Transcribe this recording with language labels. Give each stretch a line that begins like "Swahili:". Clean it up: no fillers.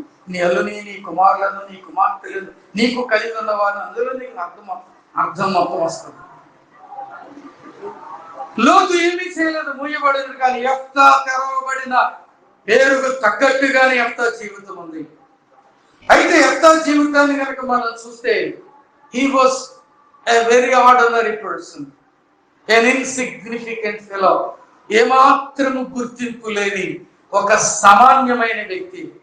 Telugu: నీ అల్లుని, నీ కుమారులను, నీ కుమార్తెలను, నీకు కలిగి ఉన్న వారిని, అందులో నీకు అర్థం మొత్తం వస్తుంది. లోతు ఏమీ చేయలేదు, మూయబడింది. కానీ యెఫ్తా తెరవబడిన, పేరుకు తగ్గట్టుగానే యెఫ్తా జీవితం ఉంది. అయితే యెఫ్తా జీవితాన్ని కనుక మనం చూస్తే
English: he was a very ordinary person, an insignificant fellow.
Telugu: ఏమాత్రము గుర్తింపు లేని ఒక సామాన్యమైన వ్యక్తి.